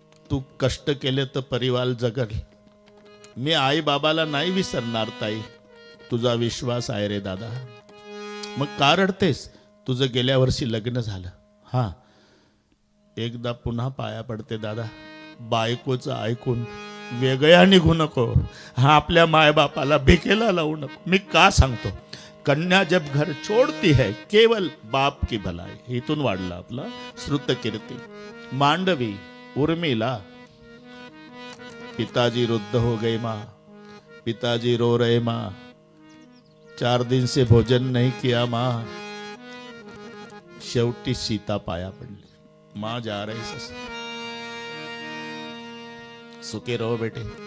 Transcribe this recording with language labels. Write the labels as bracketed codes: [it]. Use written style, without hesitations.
[mr] तू कष्ट केले तर परिवार जगल. मी आई बाबाला नाही विसरणार ताई, तुझा विश्वास आहे रे दादा. मग का रडतेस? तुझं गेल्या वर्षी लग्न झालं. हां, एकदा पुन्हा पाया पडते दादा, बायकोचं ऐकून वेगळ्या निघू नको. हा, आपल्या मायबापाला भिकेला लावू नको. मी का सांगतो? [hi] कन्या जब घर छोड़ती है केवल बाप की भलाई. [mr] इथून वाढला आपला श्रुतकीर्ती. मांडवी, उर्मिला, [hi] पिताजी रुद्ध हो गए माँ, पिताजी रो रहे माँ, 4 दिन से भोजन नहीं किया माँ. [mr] शेवटी सीता पाया पडली. [hi] माँ जा रही ससुर, सुखी रहो बेटे.